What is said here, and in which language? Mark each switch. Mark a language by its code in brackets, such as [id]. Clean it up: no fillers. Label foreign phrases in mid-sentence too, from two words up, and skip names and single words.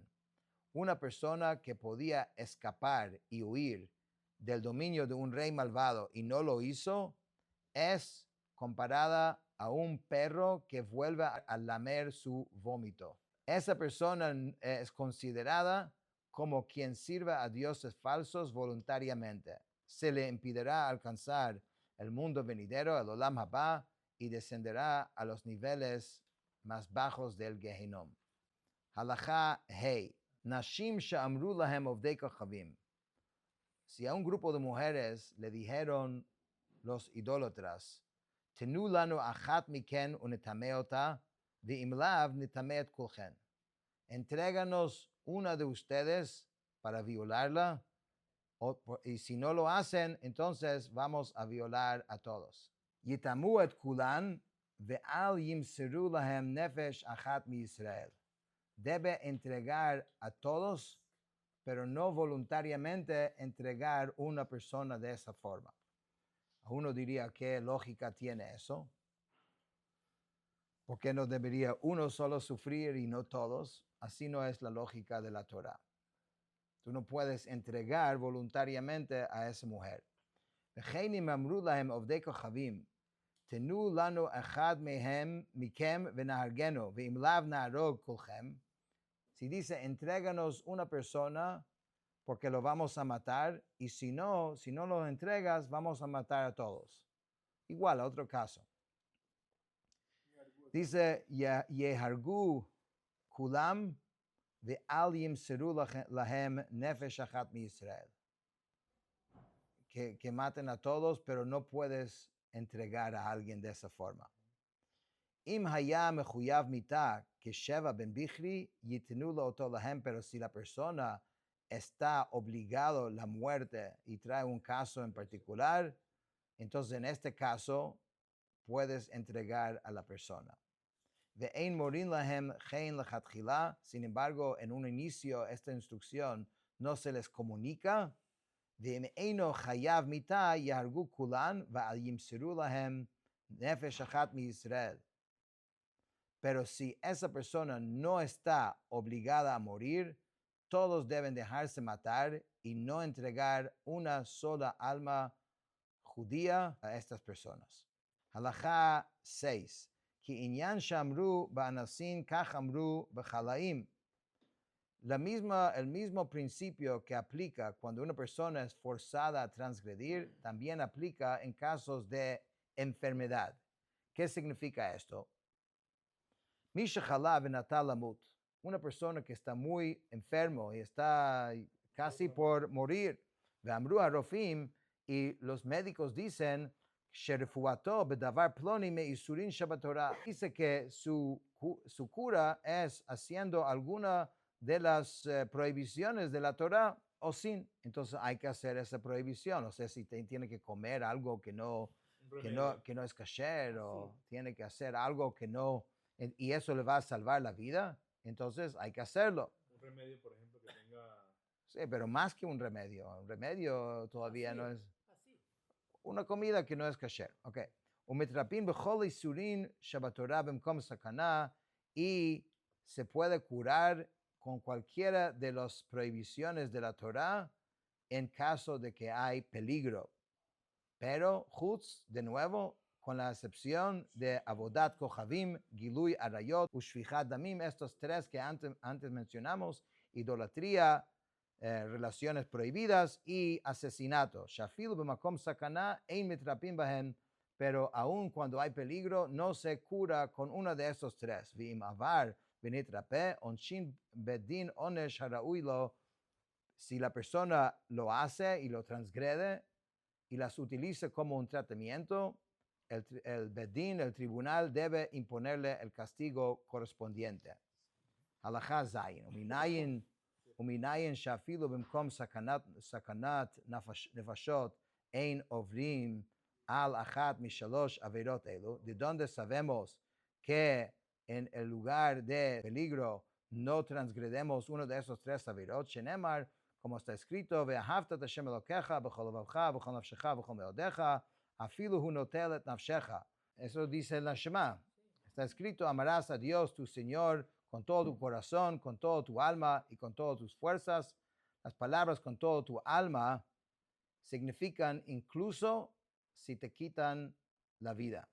[es] Una persona que podía escapar y huir del dominio de un rey malvado y no lo hizo, es comparada a un perro que vuelve a lamer su vómito. Esa persona es considerada como quien sirve a dioses falsos voluntariamente. Se le impedirá alcanzar el mundo venidero, el [he] עולם הבא, [es] y descenderá a los niveles más bajos del Gehinom. [he] הלכה ה. נשים שאמרו להם עובדי כוכבים. [es] Si a un grupo de mujeres le dijeron los idólatras, [he] תנו לנו אחת מכן ונטמא אותה, ואם לאו נטמא את כולכן. [es] Entréganos una de ustedes para violarla, y si no lo hacen, entonces vamos a violar a todos. [he] ייטמאו את כולן, ואל ימסרו להם נפש אחת מישראל. [es] Debe entregar a todos, pero no voluntariamente entregar una persona de esa forma. Uno diría, ¿qué lógica tiene eso? ¿Por qué no debería uno solo sufrir y no todos? Así no es la lógica de la Torá. Tú no puedes entregar voluntariamente a esa mujer. [he] תנו לנו אחד מהם מכם ונהרגנו ואם לאו נהרוג כולכם. [es] Si dice, entréganos una persona porque lo vamos a matar, y si no lo entregas, vamos a matar a todos. Igual, otro caso. Dice, [he] יהרגו כולם ואל ימסרו להם נפש אחת מישראל. [es] Que maten a todos, pero no puedes entregar a alguien de esa forma. [he] אם היה מחויב מיתה que שבע בן בכרי יתנו לו אותו להם, [es] pero si la persona está obligado la muerte y trae un caso en particular, entonces en este caso puedes entregar a la persona. [he] ואין מורין להם כן לכתחילה. [es] Sin embargo, en un inicio esta instrucción no se les comunica. [he] ואינו חייב מיתה יהרגו כולן ואל ימסרו להם נפש אחת מישראל. [es] Pero si esa persona no está obligada a morir, todos deben dejarse matar y no entregar una sola alma judía a estas personas. Halajá 6. [he] כי ענין שאמרו באנסים כך אמרו בחליים. [es] El mismo principio que aplica cuando una persona es forzada a transgredir, también aplica en casos de enfermedad. ¿Qué significa esto? [he] מי שחלה ונטה למות. [es] Una persona que está muy enfermo y está casi por morir. [he] ואמרו הרופאים, [es] y los médicos dicen, [he] שרפואתו בדבר פלוני מאיסורין שבתורה. [es] Dice que su cura es haciendo alguna de las prohibiciones de la Torah o sin. Entonces hay que hacer esa prohibición. O sea, si tiene que comer algo que no remedio. que no es kasher Ah, o sí. tiene que hacer algo que no, y eso le va a salvar la vida, entonces hay que hacerlo. Un remedio, por ejemplo, que tenga. Sí, pero más que un remedio todavía Así no es. es Así. una comida que no es kasher. [he] Ok. ומתרפאים בכל איסורין שבתורה במקום סכנה, [es] y se puede curar con cualquiera de las prohibiciones de la Torah en caso de que hay peligro. Pero Chutz, de nuevo, con la excepción de [he] עבודת כוכבים, גילוי עריות, ושפיכות דמים, [es] estos tres que antes mencionamos, idolatría, relaciones prohibidas y asesinato. [he] שאפילו במקום סכנה אין מתרפאים בהן, [es] pero aun cuando hay peligro, no se cura con uno de estos tres. [he] ואם עבר ונתרפא, עונשין בדין עונש הראוי לו, [es] si la persona lo hace y lo transgrede, y las utiliza como un tratamiento, el Bedín, el tribunal, debe imponerle el castigo correspondiente. [he] הלכה ז. ומניין שאפילו במקום סכנת נפשות אין עוברים על אחת משלוש עבירות אלו. [es] ¿De dónde sabemos que en el lugar de peligro no transgredemos uno de esos tres averot? [he] שנאמר, [es] como está escrito, [he] ואהבת ה' אלוקיך בכל לבבך בכל נפשך בכל מאדך, אפילו הוא נוטל את נפשך. [es] Eso dice la Shema. Está escrito, amarás a Dios tu Señor con todo tu corazón, con toda tu alma y con todas tus fuerzas. Las palabras con toda tu alma significan incluso si te quitan la vida.